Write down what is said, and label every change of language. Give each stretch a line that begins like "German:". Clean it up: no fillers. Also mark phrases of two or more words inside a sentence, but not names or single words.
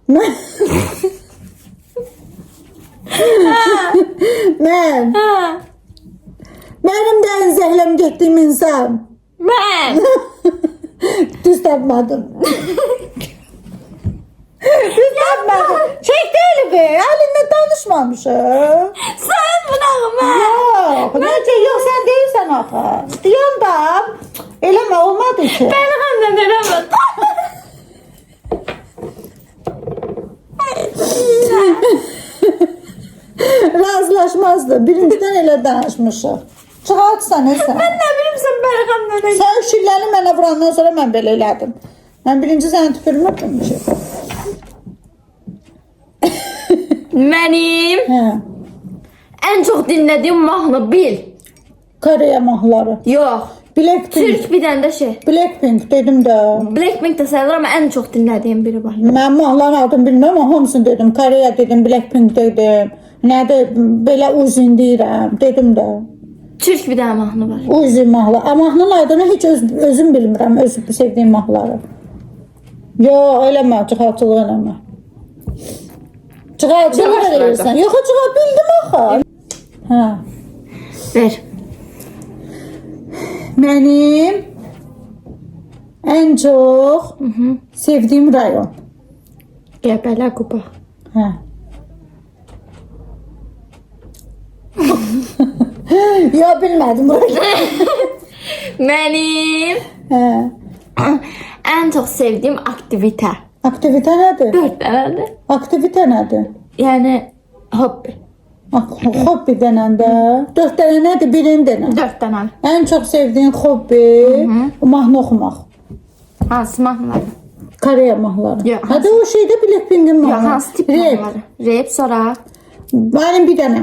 Azerbaijani: Mən. Ha. Mənim də ən zəhləm getdiyim insan.
Turkish: Ben.
Azerbaijani: Düz tapmadım. Düz tapmadım.
Turkish: Çek değil be. Halinle tanışmamışım. Sen bırakma. Yok.
Azerbaijani: Necə yok sen değilsen axı. İstəyən da. Eləmə olmadı ki. Beni kamdan eləmedi. Razılaşmazdı. Birinciden elə danışmışıq. Çıxartsan sən.
Turkish: Ben ne bileyim sen beni kamdan elədi.
Azerbaijani: Sən şilləri mənə vurandan sonra mən belə elədim. Mən birinci səni tüpürmürdüm bir şey.
Turkish: Benim
Azerbaijani: Hə.
Turkish: en çok dinlediğim mahnı bil.
Azerbaijani: Koreya mahnıları.
Turkish: Yok. Blackpink. Türk bir tane de şey.
Azerbaijani: Blackpink dedim də.
Turkish: Blackpink de sayılır ama en çok dinlediğim biri var.
Azerbaijani: Mən mahnıların adını bilmirəm amma hamısını dedim. Koreya dedim, Blackpink dedim. Nədir belə uzun deyirəm dedim də.
Turkish: Türk bir tane mahnı var.
Azerbaijani: Uzun mahnı. Amma mahnının adını heç özüm bilmirəm, öz sevdiyim mahnıları. Yo, eləmə, çıxartılıq eləmə. Çıxartılıq eləyirsən. Yox, çıxa bildim axı. Hə. Ver. Mənim ən çox sevdiyim rayon. Gebele kupa. Hə. Yo, bilmədim burayı.
Turkish: Benim
Azerbaijani: Hə.
Turkish: en çok sevdiğim aktivite.
Azerbaijani: Aktivite nədir?
Turkish: 4 tane de.
Azerbaijani: Aktivite nədir?
Turkish: Yani hobi.
Azerbaijani: Hobbi denəndə 4 dənə nədir? Birini denə.
Turkish: 4 tane.
Azerbaijani: Ən çox sevdiyin hobbi mahnı oxumaq. Hansı mahnıları? Koreya mahnıları. Yox,
Turkish: Hadi o şeydə Blackpink'in Yok
Azerbaijani: mahnıları. hansı tip Rap. mahnıları? Rap sonra Mənim bir dənə.